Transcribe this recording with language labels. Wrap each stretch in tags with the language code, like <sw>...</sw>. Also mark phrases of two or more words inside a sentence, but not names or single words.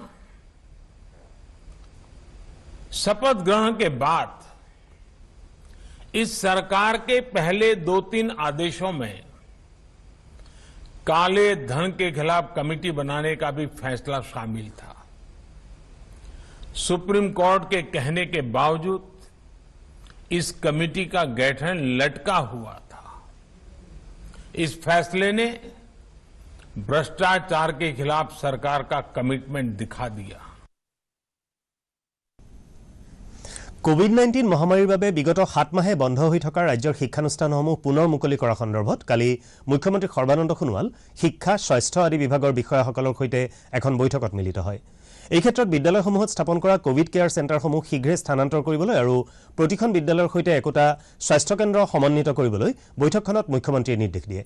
<hi>शपथ ग्रहण के बाद इस सरकार के पहले 2-3 आदेशों में काले धन के खिलाफ कमेटी बनाने का भी फैसला शामिल था सुप्रीम कोर्ट के कहने के बावजूद इस कमेटी का गठन लटका हुआ था। इस फैसले ने भ्रष्टाचार के खिलाफ सरकार का कमिटमेंट दिखा दिया।</hi> <as>कोविड-19 মহামাৰীৰ বাবে বিগত 7 মাহে বন্ধ হৈ থকা ৰাজ্যৰ শিক্ষানুষ্ঠানসমূহ পুনৰ মুকলি কৰা সন্দৰ্ভত কালি মুখ্যমন্ত্ৰী সৰ্বানন্দ সোণোৱাল শিক্ষা স্বাস্থ্য আদি বিভাগৰ বিষয়াসকলৰ সৈতে এখন বৈঠকত মিলিত হয়। এই ক্ষেত্ৰত বিদ্যালয়সমূহত স্থাপন কৰা</as> <en>Covid care</en> <as>চেণ্টাৰসমূহ শীঘ্ৰে স্থানান্তৰ কৰিবলৈ আৰু প্ৰতিখন বিদ্যালয়ৰ সৈতে একোটা স্বাস্থ্য কেন্দ্ৰ সমন্বিত কৰিবলৈ বৈঠকখনত মুখ্যমন্ত্ৰীয়ে নিৰ্দেশ দিয়ে।</as>